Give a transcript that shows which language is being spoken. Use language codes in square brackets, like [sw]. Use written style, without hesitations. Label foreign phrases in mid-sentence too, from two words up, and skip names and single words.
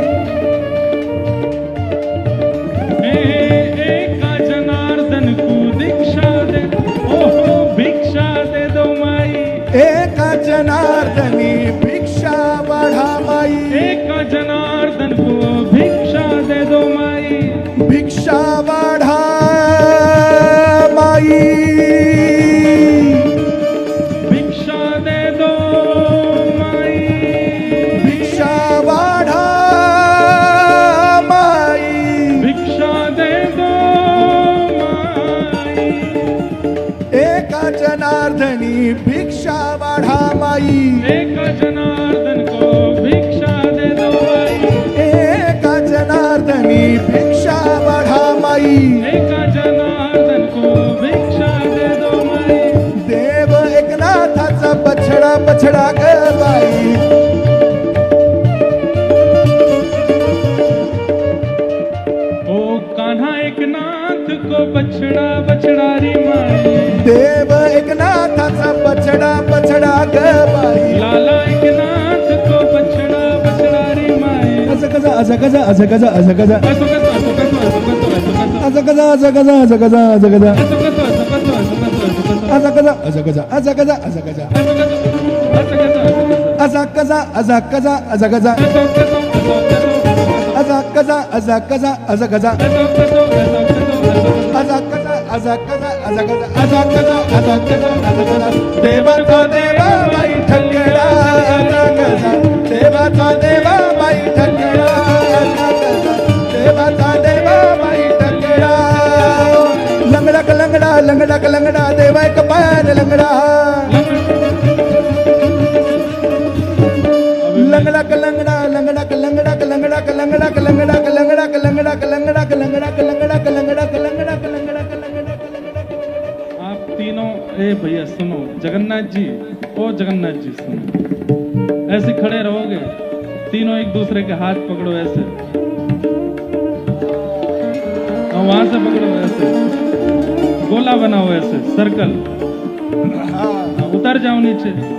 [hi] एका जनार्दन को दीक्षा दे ओहो भिक्षा दे दो माई [mr] एका जनार्दनी भिक्षा वाढा माई [hi] एका जनार्दन को भिक्षा दे दो माई [mr] भिक्षा वाढा माई [hi] भिक्षा दे दो माई [mr] भिक्षा वाढा माई [hi] भिक्षा दे दो माई [mr] एका जनार्दनी भिक्षा वाढा माई [hi] एका जनार्दन को भिक्षा दे दो माई [mr] एका जनार्दनी भिक्षा वाढा माई [hi] एका जनार्दन को भिक्षा दे दो माई [mr] देव एकनाथाचा बछडा बछडा ग बाई [hi] ओ कान्हा एक नाथ को बछड़ा बछड़ा री माई [mr] देव एकनाथाचा बछडा बछडा ग बाई [hi] लाला एक नाथ को बछड़ा बछड़ा री माई [mr] अजगजा अजगजा अजगजा अजगजा [hi] ऐसो कसो ऐसो कसो ऐसो कसो ऐसो कसो [mr] अजगजा अजगजा अजगजा अजगजा [hi] ऐसो कसो ऐसो कसो ऐसो कसो ऐसो कसो [mr] अजगजा अजगजा अजगजा अजगजा [hi] ऐसो कसो ऐसो कसो ऐसो कसो [mr] असा कसा असा कसा असा कसा [hi] ऐसो कैसो ऐसो कैसो [mr] असा कसा असा कसा असा कसा [hi] ऐसो कैसो ऐसो कैसो [mr] असा कसा असा कसा असा कसा असा कसा असा कसा असा कसा देवाचा देवा बाई ठकरा असा कसा देवाचा देवा बाई ठकरा असा कसा देवाचा देवा बाई ठकरा लंगडा क लंगडा लंगडा क लंगडा देवा एक पायाने लंगडा लंगड़ा क लंगड़ा लंगड़ा क लंगड़ा क लंगड़ा क लंगड़ा क लंगड़ा क लंगड़ा क लंगड़ा क लंगड़ा क लंगड़ा क लंगड़ा क लंगड़ा क लंगड़ा क लंगड़ा क लंगड़ा क लंगड़ा। [hi] आप तीनों, ए भैया सुनो, जगन्नाथ जी, ओ जगन्नाथ जी सुनो, ऐसे खड़े रहोगे तीनों, एक दूसरे के हाथ पकड़ो ऐसे, और वहां से पकड़ो ऐसे, गोला बनाओ ऐसे, सर्कल, उतर जाओ नीचे।